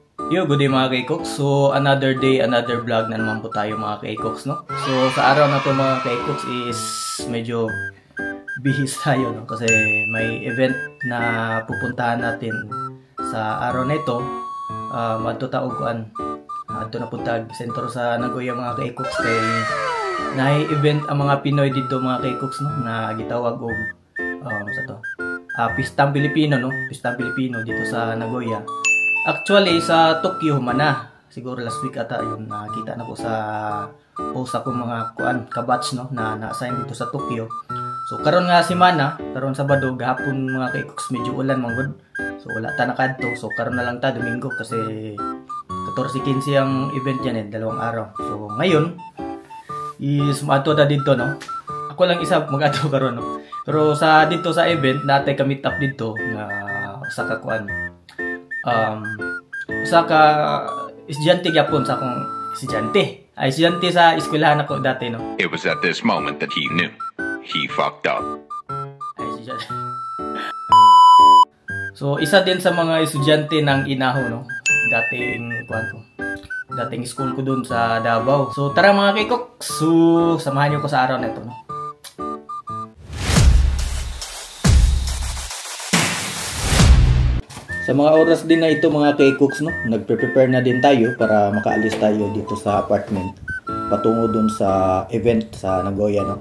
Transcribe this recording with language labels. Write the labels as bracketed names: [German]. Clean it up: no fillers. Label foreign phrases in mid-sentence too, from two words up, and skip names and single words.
[Filipino] Yo, [English] good day [Filipino] mga K-Cooks. So, [English] another day, another vlog [Filipino] na naman po tayo mga K-Cooks, no? So, sa araw na to mga K-Cooks is medyo bihis tayo, no? Kasi may event na pupuntahan natin sa araw na ito. [Cebuano] Madto taoguan. Adto na puntag sentro sa Nagoya mga K-Cooks kay nahi-event ang mga Pinoy dito mga K-Cooks, no? Na gitawag og sa to. [Filipino] Pistang Pilipino, no? Pistang Pilipino dito sa Nagoya. Actually, sa Tokyo man na. Siguro last week ata yun nakita na ko sa post ako mga kabatch, no, na na-assign dito sa Tokyo. [Cebuano] So karon nga si Mana, karon Sabado gahapon mga K-Cooks medyo ulan manggod. So wala ta nakadto. So karon na lang ta Domingo kasi 14-15 [Filipino] ang event yan dalawang araw. So ngayon is maato ta dito, no. [Cebuano] Ako lang isa mag-ato karon, no. Pero sa dito sa event natay ka meet up dito nga usa ka usa ka estudyante gyapon sa akong estudyante sa eskwelahan ako dati, no. [English] It was at this moment that he knew he fucked up. [Filipino] So isa din sa mga estudyante ng Inaho, no. Dating school ko dun sa Davao. So tara mga K-Cooks, so samahan niyo ko sa araw na ito, no. Sa mga oras din na ito mga K-Cooks, no, nagpe-prepare na din tayo para makaalis tayo dito sa apartment patungo dun sa event sa Nagoya, no.